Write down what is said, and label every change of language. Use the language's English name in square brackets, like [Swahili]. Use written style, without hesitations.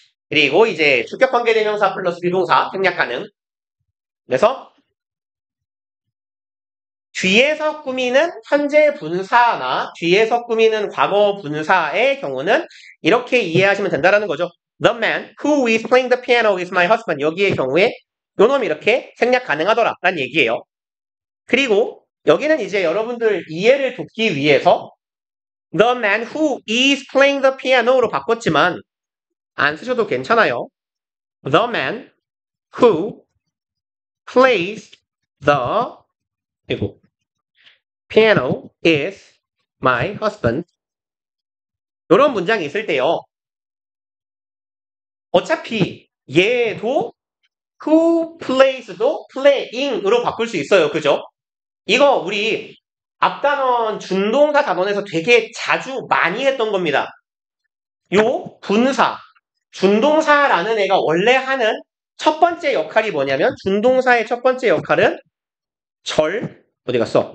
[Korean] 그리고 이제 주격관계대명사 플러스 비동사 생략 가능. 그래서 뒤에서 꾸미는 현재 분사나 뒤에서 꾸미는 과거 분사의 경우는 이렇게 이해하시면 된다는 거죠. [English] The man who is playing the piano is my husband. [Korean] 여기의 경우에 요 놈이 이렇게 생략 가능하더라 라는 얘기예요. 그리고 여기는 이제 여러분들 이해를 돕기 위해서 [English] The man who is playing the piano [Korean] 로 바꿨지만 안 쓰셔도 괜찮아요. [English] The man who plays the [Korean] 그리고 [English] piano is my husband. [Korean] 이런 문장이 있을 때요. 어차피 얘도 who plays도 playing으로 바꿀 수 있어요. 그죠? 이거 우리 앞단원 준동사 단원에서 되게 자주 많이 했던 겁니다. 요 분사, 준동사라는 애가 원래 하는 첫 번째 역할이 뭐냐면 준동사의 첫 번째 역할은 어디 갔어?